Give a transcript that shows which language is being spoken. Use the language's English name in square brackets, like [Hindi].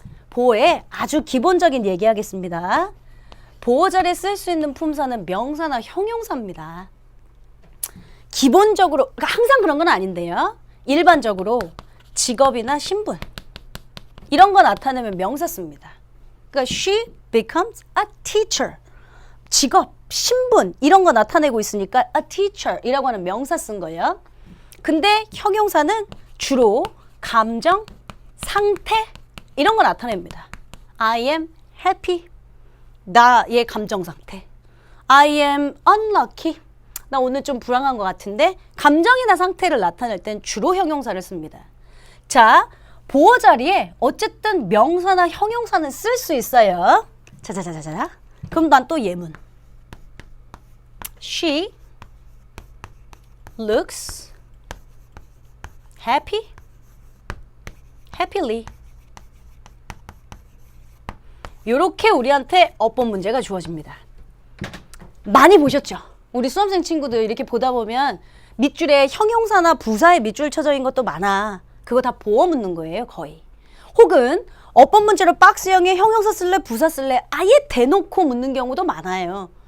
[Korean] 보어에 아주 기본적인 얘기하겠습니다. 보어 자리에 쓸 수 있는 품사는 명사나 형용사입니다. 기본적으로 그러니까 항상 그런 건 아닌데요. 일반적으로 직업이나 신분 이런 거 나타내면 명사 씁니다. 그러니까 [English] she becomes a teacher. [Korean] 직업, 신분 이런 거 나타내고 있으니까 a teacher 이라고 하는 명사 쓴 거예요. 근데 형용사는 주로 감정, 상태 이런 거 나타냅니다. [English] I am happy. [Korean] 나의 감정 상태. [English] I am unlucky. [Korean] 나 오늘 좀 불안한 것 같은데 감정이나 상태를 나타낼 땐 주로 형용사를 씁니다. 자, 보어 자리에 어쨌든 명사나 형용사는 쓸 수 있어요. 자자자자자. 그럼 난 또 예문. [English] She looks happy, happily. [Korean] 요렇게 우리한테 어법 문제가 주어집니다. 많이 보셨죠? 우리 수험생 친구들 이렇게 보다 보면 밑줄에 형용사나 부사에 밑줄 쳐져 있는 것도 많아. 그거 다 보어 묻는 거예요, 거의. 혹은 어법 문제로 박스형에 형용사 쓸래, 부사 쓸래 아예 대놓고 묻는 경우도 많아요.